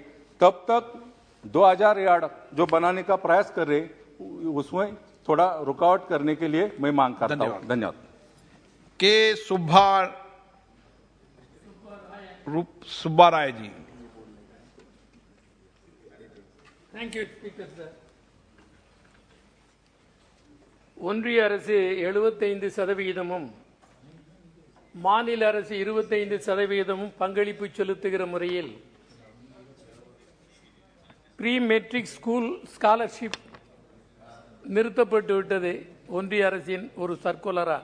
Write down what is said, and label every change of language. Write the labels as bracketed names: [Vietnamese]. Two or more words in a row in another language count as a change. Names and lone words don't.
[Hindi] तब तक 2000 यार्ड जो बनाने का प्रयास कर रहे, उसमें थोड़ा रुकावट करने के लिए मैं मांग करता हूं। धन्यवाद। के सुब्बा राय जी। [English] Thank you, Speaker, sir. [Tamil] ஒன்றிய அரசு 75%, மாநில அரசு 25% பங்களிப்பு செலுத்துகிற முறையில் [English] pre matric school scholarship [Tamil] நிறுத்தப்பட்டு விட்டது ஒன்றிய அரசின் ஒரு சர்க்குலரா.